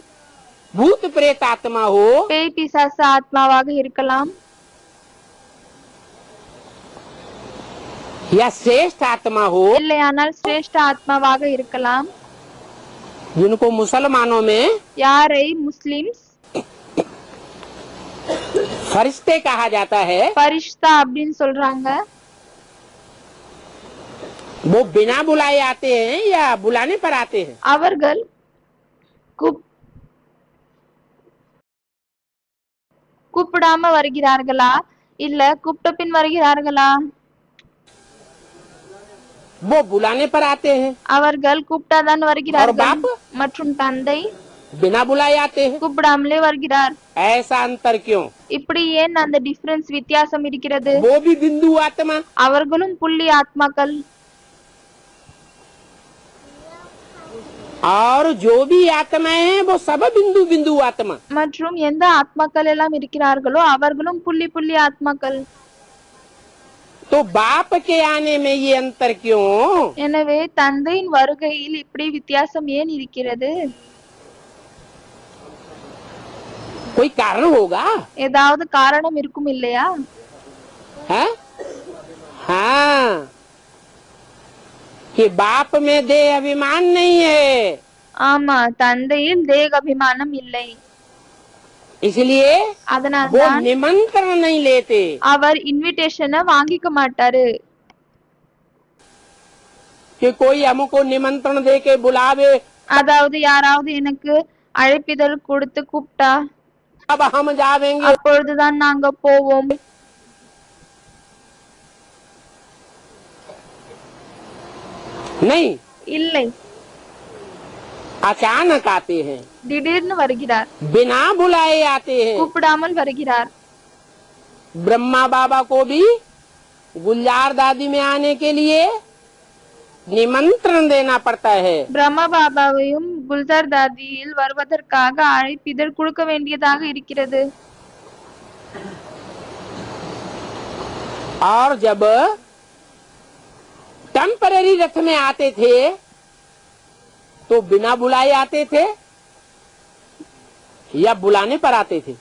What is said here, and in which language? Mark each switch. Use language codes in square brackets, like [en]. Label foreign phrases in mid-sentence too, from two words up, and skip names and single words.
[hi] भूत प्रेत आत्मा हो [ta] பேய் பிசாசு ஆத்மாவாக இருக்கலாம், [hi] या श्रेष्ठ आत्मा हो, [ta] இல்லையானால் சிரேஷ்ட ஆத்மாவாக இருக்கலாம். [hi] जिनको मुसलमानों में [ta] யாரை முஸ்லிம்ஸ் [hi] फरिश्ते कहा जाता है, [ta] பரிஷ்தா அப்படின்னு சொல்றாங்க. [hi] वो बिना बुलाए आते हैं या बुलाने पर आते हैं? [ta] அவர்கள் கூப்பிடாம வருகிறார்களா இல்ல கூப்பிட்ட பின் வருகிறார்களா? [hi] वो बुलाने पर आते हैं [ta] அவர்கள் கூப்பிட்டாதான் வருகிறார்கள். [hi] और बाप? [ta] மற்றும் தந்தை [hi] बिना बुलाए आते हैं। [ta] கூப்பிடாமலே வருகிறார். [hi] ऐसा अंतर क्यों? [ta] இப்படி ஏன் அந்த டிஃபரன்ஸ் வித்தியாசம் இருக்கிறது? [hi] वो भी बिंदु आत्मा [ta] அவர்களும் புள்ளி ஆத்மாக்கள். [hi] और जो भी आत्माएं हैं वो सब बिंदु बिंदु आत्मा। [ta] மற்றும் எந்த ஆத்மாக்கள் எல்லாம் இருக்கிறார்களோ அவர்களும் புள்ளி புள்ளி ஆத்மாக்கள். [hi] तो बाप के आने में ये अंतर क्यों? [ta] எனவே தந்தையின் வருகையில் இப்படி வித்தியாசம் ஏன் இருக்கிறது? [hi] कोई कारण होगा? [ta] ஏதாவது காரணம் இருக்கும் இல்லையா? [hi] है? हाँ, कि बाप में देह अभिमान नहीं है, [ta] ஆமா, தந்தையில் தேக அபிமானம் இல்லை. [hi] इसलिए वो [ta] அதனால்தான் [hi] निमंत्रण नहीं लेते। [ta] அவர் இன்விடேஷனை வாங்கிக்க மாட்டாரு. [hi] कि कोई हमको निमंत्रण दे के बुलावे, [ta] அதாவது யாராவது எனக்கு அழைப்பிதழ் கொடுத்து கூப்பிட்டா [hi] अब हम जावेंगे। [ta] அப்பொழுதுதான் நாங்க போவோம். [hi] नहीं, [ta] இல்லை, [hi] अचानक आते हैं, [ta] திடீர்னு வருகிறார். [hi] बिना बुलाए आते हैं। [ta] கூப்பிடாமல் வருகிறார். [hi] ब्रह्मा बाबा को भी गुलजार दादी में आने के लिए निमंत्रण देना पड़ता है। [ta] பிரம்ம பாபாவையும் குல்சார் தாதியில் வருவதற்காக அழைப்பிதழ் கொடுக்க வேண்டியதாக இருக்கிறது. [hi] और जब टेम्पररी रथ में आते थे तो बिना बुलाए आते थे या बुलाने पर आते थे?